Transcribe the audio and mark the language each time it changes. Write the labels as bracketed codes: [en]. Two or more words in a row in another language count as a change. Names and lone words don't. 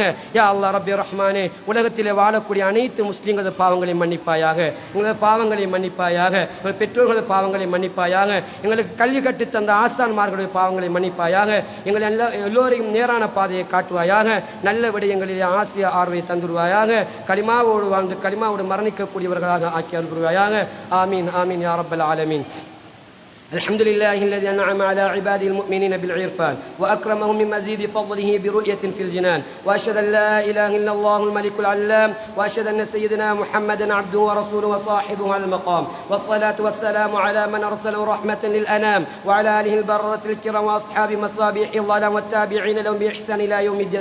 [ar] يا الله ربي [ta] ரஹ்மானே, உலகத்திலே வாழக்கூடிய அனைத்து முஸ்லிம்களது பாவங்களை மன்னிப்பாயாக, எங்களது பாவங்களை மன்னிப்பாயாக, எங்கள் பெற்றோர்களது பாவங்களை மன்னிப்பாயாக, எங்களுக்கு கல்வி கற்று தந்த ஆசான்மார்களுடைய பாவங்களை மன்னிப்பாயாக, எங்கள் எல்லோரையும் நேரான பாதையை காட்டுவாயாக, நல்ல விடயங்களிலே ஆசிய ஆர்வை தந்துருவாயாக, கலிமாவோடு வாழ்ந்து கலிமாவோடு மரணிக்கக்கூடியவர்களாக ஆக்கி அருள் புரிவாயாக. [ar] آمين آمين يا رب العالمين. الحمد لله الذي أنعم على عباده المؤمنين بالعرفان وأكرمهم من مزيد فضله برؤية في الجنان، وأشهد أن لا إله إلا الله الملك العلام، وأشهد أن سيدنا محمدا عبده ورسوله وصاحبه على المقام، والصلاة والسلام على من أرسله رحمة للأنام وعلى آله البررة الكرام وأصحاب مصابيح الظلام والتابعين لهم بإحسان إلى يوم الدين.